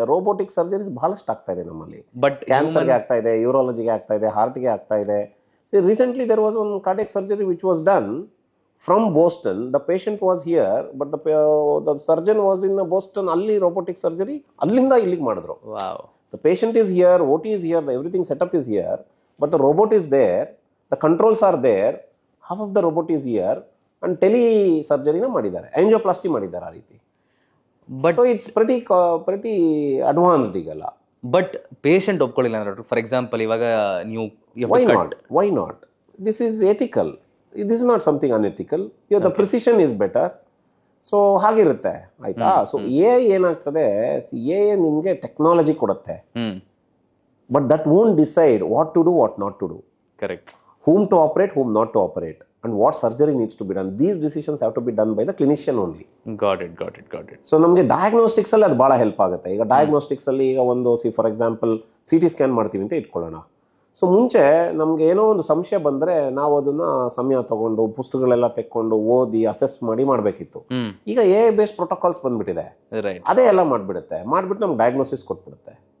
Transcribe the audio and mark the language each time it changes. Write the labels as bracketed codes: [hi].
[kn] Robotic surgeries ಬಹಳಷ್ಟು ಆಗ್ತಾ ಇದೆ ನಮ್ಮಲ್ಲಿ. ಬಟ್ ಕ್ಯಾನ್ಸರ್ಗೆ ಆಗ್ತಾ ಇದೆ, ಯೂರಾಲಜಿಗೆ ಆಗ್ತಾ ಇದೆ, ಹಾರ್ಟ್ಗೆ ಆಗ್ತಾ ಇದೆ. [en] So recently there was one cardiac surgery which was done from Boston. The patient was here but the surgeon was in Boston. [kn] ಅಲ್ಲಿ ರೋಬೋಟಿಕ್ ಸರ್ಜರಿ ಅಲ್ಲಿಂದ ಇಲ್ಲಿಗೆ ಮಾಡಿದ್ರು. [en] the patient is here, OT is here, everything setup is here, but the robot is there, the controls are there, half of the robot is here, and tele surgery [kn] ಮಾಡಿದ್ದಾರೆ, angioplasty ಮಾಡಿದ್ದಾರೆ ಆ ರೀತಿ. [en] but so it's pretty advanced [kn] ಈಗಲ್ಲ. But patient ಒಪ್ಕೊಳ್ಳಿಲ್ಲ ಅಂದ್ರೆ, [en] for example [kn] ಇವಾಗ ನೀವು [en] Why not this is ethical, this is not something unethical. The precision is better. So [kn] ಹಾಗಿರುತ್ತೆ, ಆಯ್ತಾ? So AI ಏನಾಗ್ತದೆ, AI ನಿಮಗೆ ಟೆಕ್ನಾಲಜಿ ಕೊಡುತ್ತೆ, [en] But that won't decide what to do, what not to do. Correct. whom to operate, whom not to operate, and what surgery needs to be done. These decisions have to be done by the clinician only. Got it. [kn] So ನಮಗೆ diagnostics ಅಲ್ಲಿ ಅದು ಭಾಳ help ಆಗುತ್ತೆ. ಈಗ diagnostics ಅಲ್ಲಿ ಈಗ ಒಂದು for example CT scan ಮಾಡ್ತೀವಿ ಅಂತ ಇಟ್ಕೊಳ್ಳೋಣ. ಸೊ ಮುಂಚೆ ನಮ್ಗೆ ಏನೋ ಒಂದು ಸಂಶಯ ಬಂದ್ರೆ ನಾವು ಅದನ್ನ ಸಮಯ ತಗೊಂಡು ಪುಸ್ತಕಗಳೆಲ್ಲ ತೆಕ್ಕೊಂಡು ಓದಿ ಅಸೆಸ್ ಮಾಡಿ ಮಾಡಬೇಕಿತ್ತು. ಈಗ AI ಬೇಸ್ಡ್ ಪ್ರೋಟೋಕಾಲ್ಸ್ ಬಂದ್ಬಿಟ್ಟಿದೆ, ಅದೇ ಎಲ್ಲ ಮಾಡ್ಬಿಡುತ್ತೆ, ಮಾಡ್ಬಿಟ್ಟು ನಮ್ಗೆ ಡಯಾಗ್ನೋಸಿಸ್ ಕೊಟ್ಬಿಡುತ್ತೆ.